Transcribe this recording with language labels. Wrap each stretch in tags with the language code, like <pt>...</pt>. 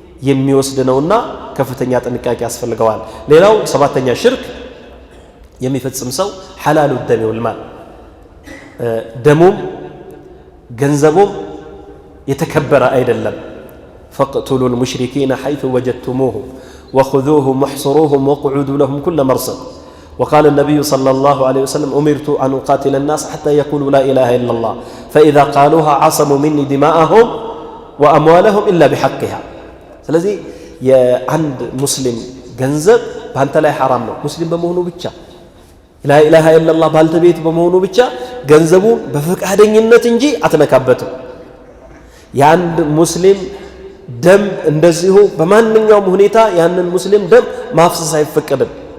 <am>የሚወስድ ነውና ከፍተኛ ጥንቃቄ ያስፈልገዋል። ሌላው ሰባተኛ ሽርክ የሚፈጽም ሰው ሐላሉ ደም ወልማል ደሙም ገንዘቡም የተከበረ አይደለም።</am> <ar>فاقتلوا المشركين حيث وجدتموهم وخذوهم واحصروهم واقعدوا لهم كل مرصد. وقال النبي صلى الله عليه وسلم أمرت أن أقاتل الناس حتى يقولوا لا إله إلا الله فإذا قالوها عصموا مني دماءهم وأموالهم إلا بحقها.</ar> <am>ስለዚህ የአንድ ሙስሊም ገንዘብ ባንተ ላይ ሐራም ነው ሙስሊም በመሆኑ ብቻ ላ ኢላሃ ኢላላህ ባልተቤት በመሆኑ ብቻ ገንዘቡን በፈቃደኝነት እንጂ አትነካበትም። የአንድ ሙስሊም ደም እንደዚሁ በማንኛውም ሁኔታ ያንን ሙስሊም ደም ማፍሰስ አይፈቀድም።</am>